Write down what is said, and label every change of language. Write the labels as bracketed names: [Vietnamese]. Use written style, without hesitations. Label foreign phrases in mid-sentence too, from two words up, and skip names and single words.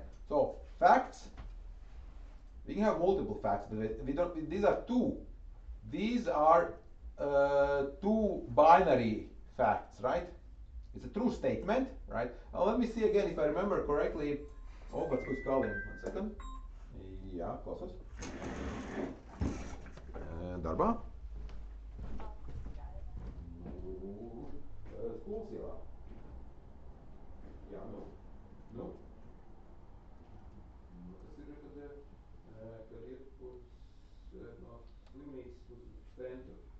[English] So facts, we can have multiple facts, but we don't. These are two. These are two binary facts, right? It's a true statement, right? Now let me see again if I remember correctly. Oh, but who's calling? 1 second. Yeah, [Latvian] klausos. Darbā? Skolas ielā. Jā, nu. Tas ir, kad iet no slimnīcas uz centru.